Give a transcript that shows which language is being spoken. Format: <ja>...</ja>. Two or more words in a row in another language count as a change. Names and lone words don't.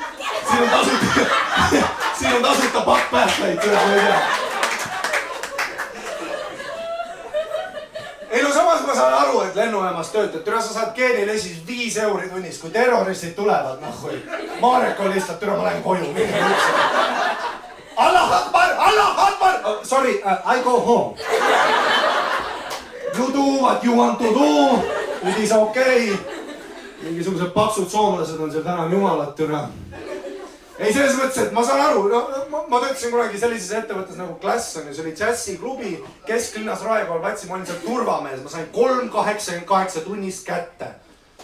<et>Siin on tasuta pakk päästlaid, ma ei tea. Ei no samas ma saan aru, et lennujaamas töötad. Türa, sa saad G4S-is 5 euri tunnis, kui terroristid tulevad. Marek on lihtsalt, türa, ma lähen koju.</et> <ar>الله أكبر!</ar> <en>Sorry, I go home. You do what you want to do. It is okay.</en> <et>Mingisugused paksud soomlased on seal täna jumalat, türa. Ei, selles mõttes, et ma saan aru, ma töötasin kunagi sellises ettevõttes nagu Glass on ju, see oli džässiklubi kesklinnas Raekool platsi, ma olin seal turvamees, ma sain 3,88 tunnist kätte.</et>